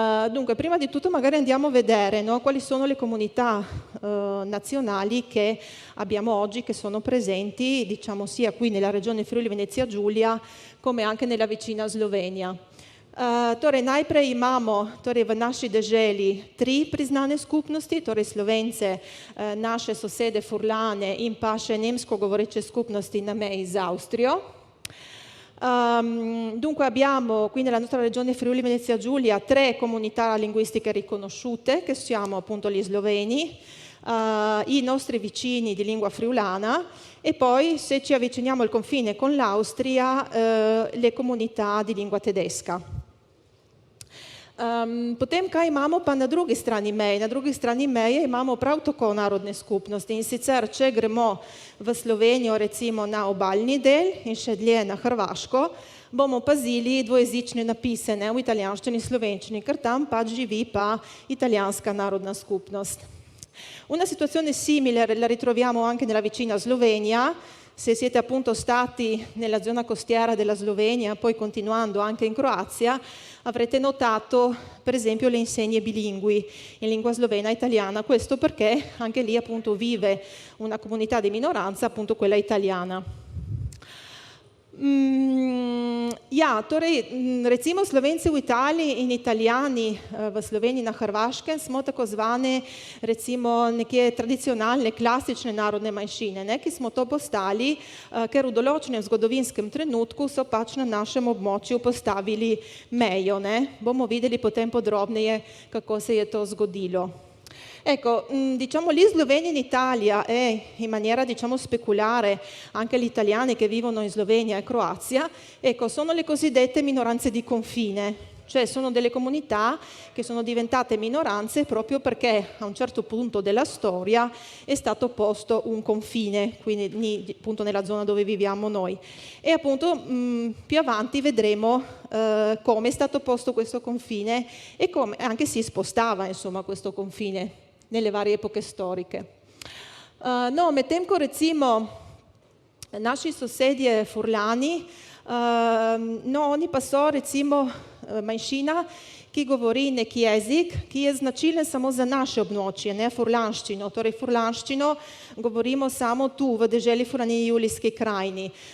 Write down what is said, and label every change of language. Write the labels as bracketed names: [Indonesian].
[Italian] Dunque, prima di tutto magari andiamo a vedere, no, quali sono le comunità nazionali che abbiamo oggi, che sono presenti, diciamo, sia qui nella regione Friuli Venezia Giulia come anche nella vicina Slovenia. [Slovenian] Torej, najprej imamo torej, v naši deželi 3 priznane skupnosti, torej Slovence, naše sosede Furlane in pa še nemško govoreče skupnosti na meji z Avstrijo. [Italian] Dunque abbiamo qui nella nostra regione Friuli Venezia Giulia 3 comunità linguistiche riconosciute, che siamo appunto gli sloveni, i nostri vicini di lingua friulana e poi, se ci avviciniamo al confine con l'Austria, le comunità di lingua tedesca. [Slovenian] Potem, kaj imamo pa na drugi strani meje? Na drugi strani meje imamo prav tako narodne skupnosti, in sicer, če gremo v Slovenijo recimo na obalni del in še dlje na Hrvaško, bomo pazili dvojezične napise, ne, v italijanščini in slovenščini, ker tam pač živi pa italijanska narodna skupnost. [Italian] Una situazione simile la ritroviamo anche nella vicina Slovenia, se siete appunto stati nella zona costiera della Slovenia, poi continuando anche in Croazia, avrete notato per esempio le insegne bilingui in lingua slovena e italiana, questo perché anche lì appunto vive una comunità di minoranza, appunto quella italiana. [Slovenian] Ja, torej, recimo Slovenci v Italiji in Italijani v Sloveniji na Hrvaškem smo tako zvane recimo neke tradicionalne, klasične narodne manjšine, ne, ki smo to postali, ker v določenem zgodovinskem trenutku so pač na našem območju postavili mejo. Ne. Bomo videli potem podrobneje, kako se je to zgodilo. [Italian] Ecco, diciamo gli sloveni in Italia e in maniera diciamo speculare anche gli italiani che vivono in Slovenia e Croazia, ecco, sono le cosiddette minoranze di confine, cioè sono delle comunità che sono diventate minoranze proprio perché a un certo punto della storia è stato posto un confine, quindi appunto nella zona dove viviamo noi. E appunto più avanti vedremo come è stato posto questo confine e come anche si spostava insomma questo confine nelle varie epoche storiche. [Slovenian] No, medtem ko recimo naši sosedje Furlani, no, oni pa so recimo manjšina, ki govori nek jezik, ki je značilen samo za naše območje, ne furlanščino. Torej furlanščino govorimo samo tu, v deželi Furlaniji Julijski krajini.